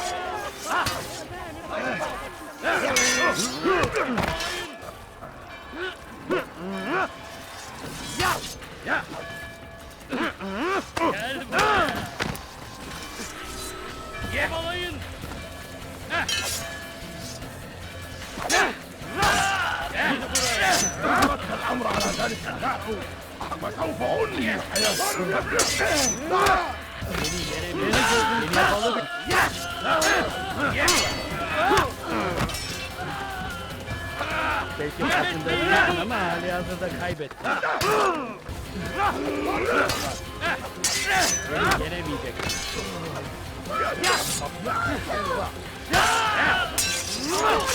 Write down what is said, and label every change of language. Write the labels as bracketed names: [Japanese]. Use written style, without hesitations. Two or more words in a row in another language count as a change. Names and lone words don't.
[Turkish] Gel buraya. Kovalayın. Gel buraya. [Arabic] الأمر على ذلك وسوف أنهي [Turkish] Belki farkındayım ama hali hazırda kaybettim. Beni yenemeyeceksin.